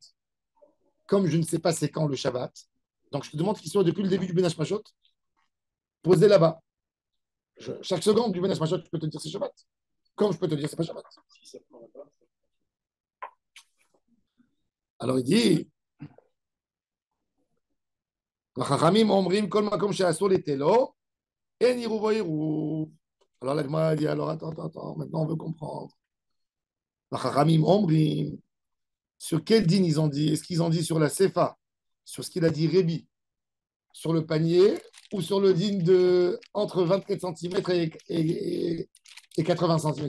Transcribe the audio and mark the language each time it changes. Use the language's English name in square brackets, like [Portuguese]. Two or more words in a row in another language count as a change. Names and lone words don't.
[French] Comme je ne sais pas c'est quand le Shabbat, donc je te demande qu'il soit depuis le début du [Hebrew] בין השמשות, [French] posé là-bas. Chaque seconde du [Hebrew] בין השמשות, [French] je peux te dire c'est Shabbat. Comme je peux te dire c'est pas Shabbat. Alors il dit, [Hebrew] חכמים אומרים כל מקום שאסור לטלטלו, אין עירובו עירוב. [French] Alors la Gemara dit, alors attends, maintenant on veut comprendre. [Hebrew] חכמים אומרים, [French] sur quel din ils ont dit? Est-ce qu'ils ont dit sur la Sefa, sur ce qu'il a dit Rébi, sur le panier, ou sur le din de entre 24 cm et 80 cm?